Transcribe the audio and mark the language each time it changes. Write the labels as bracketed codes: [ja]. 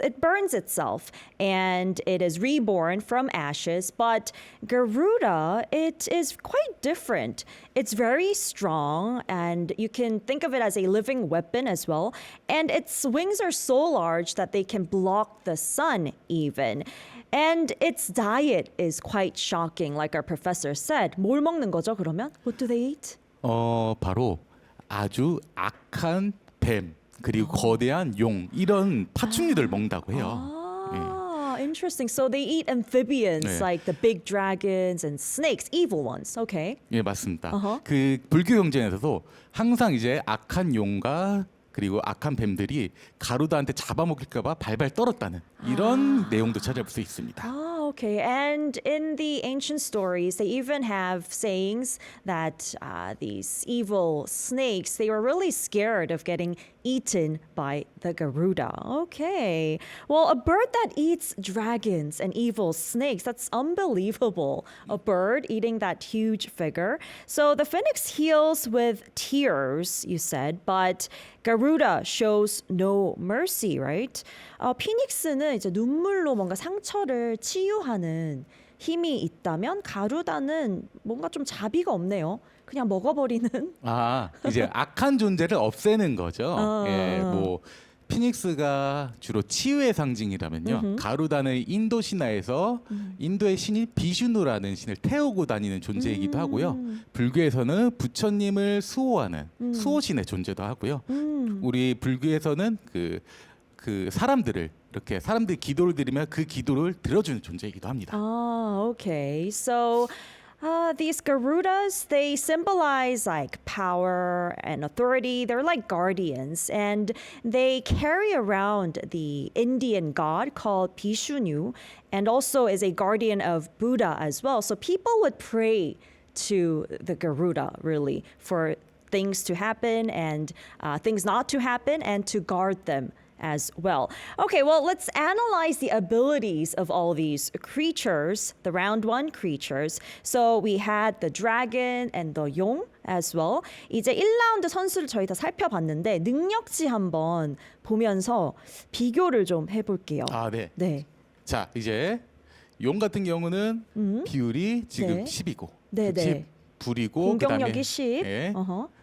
[en] It burns itself and it is reborn from ashes, but Garuda, it is quite different. It's very strong and you can think of it as a living weapon as well. And its wings are so large that they can block the sun even. And its diet is quite shocking, like our professor said. [ko] 뭘 먹는 거죠, 그러면? [en] What do they eat? [ko] 바로 아주 악한 뱀 그리고 거대한 용 이런 파충류들 먹는다고 해요. [en] Ah, interesting. So they eat amphibians [ko] 네. [en] like the big dragons and snakes, evil ones. Okay. [ko] 예, 맞습니다. 어허. 그 불교 경전에서도 항상 이제 악한 용과 그리고 악한 뱀들이 가루다한테 잡아먹힐까봐 발발 떨었다는 이런 내용도 찾아볼 수 있습니다. [en] Ah, okay. And in the ancient stories, they even have sayings that these evil snakes, they were really scared of getting eaten by the Garuda. Okay. Well, a bird that eats dragons and evil snakes, that's unbelievable. A bird eating that huge figure. So the phoenix heals with tears, you said, but Garuda shows no mercy, right? [ko] 피닉스는 이제 눈물로 뭔가 상처를 치유하는 힘이 있다면 가루다는 뭔가 좀 자비가 없네요. 그냥 먹어버리는. 이제 악한 존재를 없애는 거죠. 어. 예, 뭐 피닉스가 주로 치유의 상징이라면요. 가루다는 인도 신화에서 인도의 신인 비슈누라는 신을 태우고 다니는 존재이기도 하고요. 불교에서는 부처님을 수호하는 수호신의 존재도 하고요. 우리 불교에서는 그 사람들을 이렇게 사람들이 기도를 드리면 그 기도를 들어주는 존재이기도 합니다. [en] Okay. So these Garudas, they symbolize like power and authority. They're like guardians, and they carry around the Indian god called Vishnu, and also is a guardian of Buddha as well. So people would pray to the Garuda really for things to happen and things not to happen and to guard them as well. Okay, well, let's analyze the abilities of all these creatures, the round one creatures. So we had the dragon and the 용 as well. [ko] 이제 1라운드 선수를 저희 다 살펴봤는데 능력치 한번 보면서 비교를 좀 해볼게요. 네. 네. 자, 이제 용 같은 경우는 비율이 지금 네. 10이고 네, 네. 불이고 공격력이 10. 예. 어허.